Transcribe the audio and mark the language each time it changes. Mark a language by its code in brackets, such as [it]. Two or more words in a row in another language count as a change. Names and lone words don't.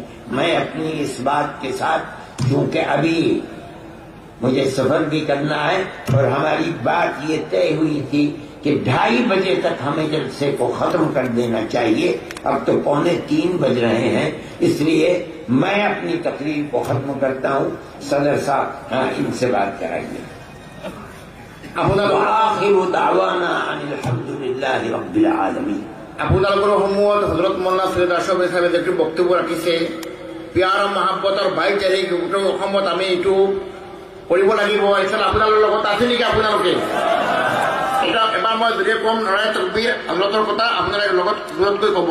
[ur] میں اپنی اس بات کے ساتھ، کیونکہ ابھی مجھے سفر بھی کرنا ہے اور ہماری بات یہ طے ہوئی تھی کہ 2:30 بجے تک ہمیں جلسے کو ختم کر دینا چاہیے، اب تو 2:45 بج رہے ہیں، اس لیے میں اپنی تقریر کو ختم کرتا ہوں۔ صدر صاحب ان سے بات کرائیے۔ [ar] وآخر دعوانا ان الحمدللہ رب العالمین۔ [as] আপোনালোকৰ সমূহত হজৰত মৌলানা সৈয়দ আশৰাফ আলী সাহেবে যিটো বক্তব্য ৰাখিছে, [ur] پیار محبت [as] আৰু ভাইচাৰী গোটেই অসমত আমি এইটো কৰিব লাগিব। এইফালে আপোনালোকৰ লগত আছে নেকি? আপোনালোকে এটা এবাৰ মই যদি কম [ur] نعرۂ تکبیر [as] হজৰতৰ কথা আপোনালোকৰ লগত জোৰতকৈ ক'ব।